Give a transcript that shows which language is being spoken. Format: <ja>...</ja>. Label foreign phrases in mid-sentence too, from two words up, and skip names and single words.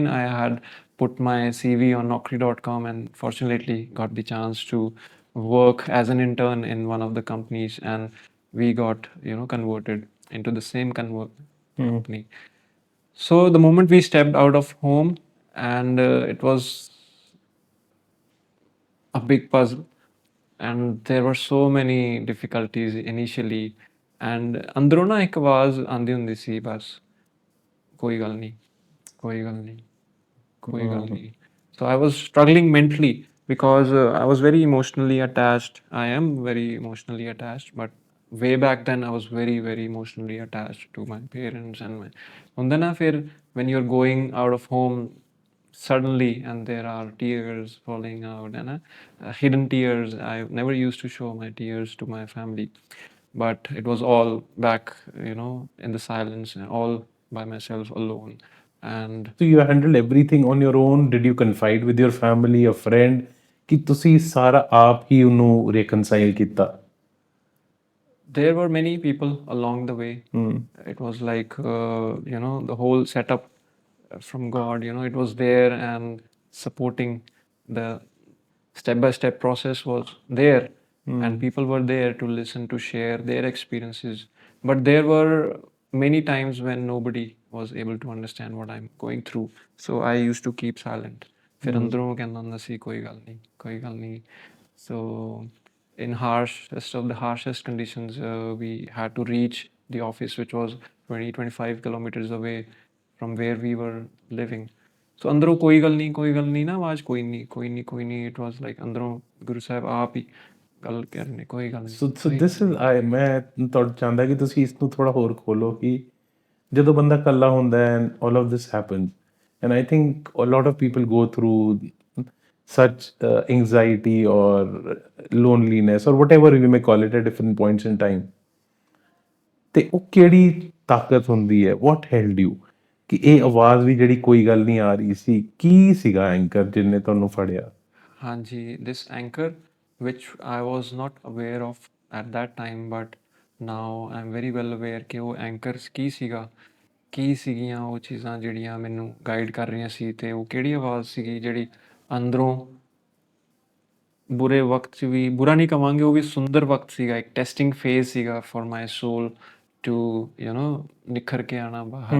<en>I had put my CV on Naukri.com and fortunately got the chance to work as an intern in one of the companies, and we got, converted into the same company. So the moment we stepped out of home, and it was a big puzzle, and there were so many difficulties initially, and</en> <pa>ਅੰਦਰੋਂ ਨਾ ਇੱਕ ਆਵਾਜ਼ ਆਉਂਦੀ ਹੁੰਦੀ ਸੀ ਬਸ ਕੋਈ ਗੱਲ ਨਹੀਂ ਕੋਈ ਗੱਲ ਨਹੀਂ ਕੋਈ ਗੱਲ ਨਹੀਂ.</pa> <en>So I was struggling mentally because I was very emotionally attached. I am very emotionally attached, but way back then I was very very emotionally attached to my parents and my</en> <pa>ਹੁੰਦਾ ਨਾ ਫਿਰ</pa> <en>when you're going out of home suddenly and there are tears falling out, and hidden tears. I never used to show my tears to my family, but it was all back, in the silence, all by myself alone. And So you handled everything on your own? Did you confide with your family, a friend,</en> <pa>ਕਿ ਤੁਸੀਂ ਸਾਰਾ ਆਪ ਹੀ ਉਹਨੂੰ reconcile ਕੀਤਾ?</pa> <en>there were many people along the way. It was like, the whole setup from God, it was there and supporting the step by step process was there. And people were there to listen, to share their experiences. But there were many times when nobody was able to understand what I'm going through. So I used to keep silent.</en> <pa>ਫਿਰ ਅੰਦਰੋਂ ਕਹਿੰਦਾ ਹੁੰਦਾ ਸੀ ਕੋਈ ਗੱਲ ਨਹੀਂ ਕੋਈ ਗੱਲ ਨਹੀਂ.</pa> <en>So in harshest of the harshest conditions, we had to reach the office, which was 20-25 kilometers away from where we were living.</en> <pa>So ਅੰਦਰੋਂ ਕੋਈ ਗੱਲ ਨਹੀਂ ਨਾ ਆਵਾਜ਼ ਕੋਈ ਨਹੀਂ ਕੋਈ ਨਹੀਂ ਕੋਈ ਨਹੀਂ.</pa> <en>It was like</en> <pa>ਅੰਦਰੋਂ ਗੁਰੂ ਸਾਹਿਬ ਆਪ ਹੀ ਗੱਲ ਕਰ ਰਹੇ ਨੇ ਕੋਈ ਗੱਲ ਨਹੀਂ.</pa> <en>So this is</en> <pa>ਮੈਂ ਤੁਹਾਡਾ ਚਾਹੁੰਦਾ ਕਿ ਤੁਸੀਂ ਇਸ ਨੂੰ ਥੋੜਾ ਹੋਰ ਖੋਲੋ ਕਿ ਜਦੋਂ ਬੰਦਾ ਇਕੱਲਾ ਹੁੰਦਾ ਹੈ</pa> <en>and all of this happens, and I think a lot of people go through such anxiety or loneliness or whatever we may call it at different points in time.</en> <pa>ਤੇ ਉਹ ਕਿਹੜੀ ਤਾਕਤ ਹੁੰਦੀ ਹੈ,</pa> <en>what held you</en> <pa>ਕਿ ਇਹ ਆਵਾਜ਼ ਵੀ ਜਿਹੜੀ ਕੋਈ ਗੱਲ ਨਹੀਂ ਆ ਰਹੀ ਸੀ, ਕੀ ਸੀਗਾ ਐਂਕਰ ਜਿਹਨੇ ਤੁਹਾਨੂੰ ਫੜਿਆ? Hanji,</pa> <en>this anchor, which I was not aware of at that time, but now I'm very well aware</en> <pa>ਕਿ ਉਹ anchors ਕੀ ਸੀਗੀਆਂ ਉਹ ਚੀਜ਼ਾਂ ਜਿਹੜੀਆਂ ਮੈਨੂੰ ਗਾਈਡ ਕਰ ਰਹੀਆਂ ਸੀ, ਤੇ ਉਹ ਕਿਹੜੀ ਆਵਾਜ਼ ਸੀਗੀ ਜਿਹੜੀ ਅੰਦਰੋਂ ਬੁਰੇ ਵਕਤ 'ਚ ਵੀ ਬੁਰਾ ਨਹੀਂ ਕਵਾਂਗੇ, ਉਹ ਵੀ ਸੁੰਦਰ ਵਕਤ ਸੀਗਾ, ਇੱਕ</pa> <en>testing phase</en> <pa>ਸੀਗਾ</pa> <en>for my soul to</en> <pa>ਨਿਖਰ ਕੇ ਆਉਣਾ ਬਾਹਰ।</pa>